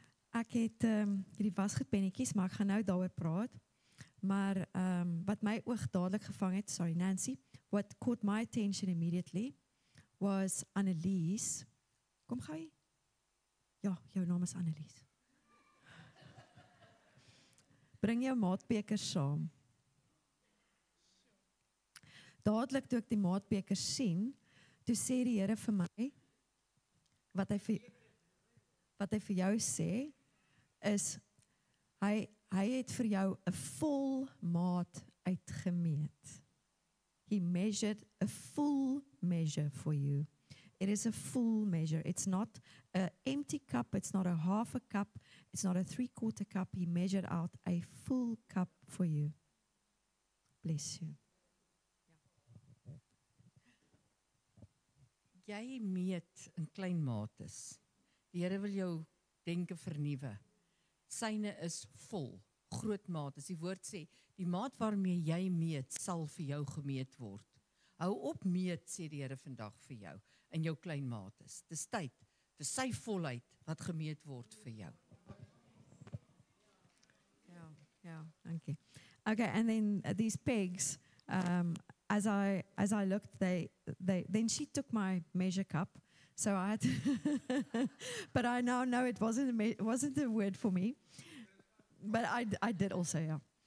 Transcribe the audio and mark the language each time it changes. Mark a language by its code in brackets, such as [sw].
[af] Ek het hierdie wasgoedpennetjies, maar ek gaan nou daaroor praat. Maar wat my oog dadelik gevang het, sorry Nancy, [en] what caught my attention immediately was Annelies. [af] Kom gou hier. Ja, jou naam is Annelies. Bring jou maatbekers saam. Dadelik toe ek die maatbekers sien, toe sê die Here vir my, wat hy vir jou sê, is, hy het vir jou 'n vol maat uitgemeet. [en] He measured a full measure for you. It is a full measure. It's not an empty cup. It's not a half a cup. It's not a 3/4 cup. He measured out a full cup for you. Bless you. [af] Jy meet in klein mates. Die Here wil jou denke vernuwe. Syne is vol, groot maat. As die woord sê, die maat waarmee jy meet, sal vir jou gemeet word. Hou op meet, sê die Here vandag vir jou, in jou klein mates. Dis tyd vir sy volheid wat gemeet word vir jou. [en] Yeah, thank you. Okay, and then these pegs, as I looked, then she took my measure cup, so I had to but I now know it wasn't a word for me, but I did also, yeah.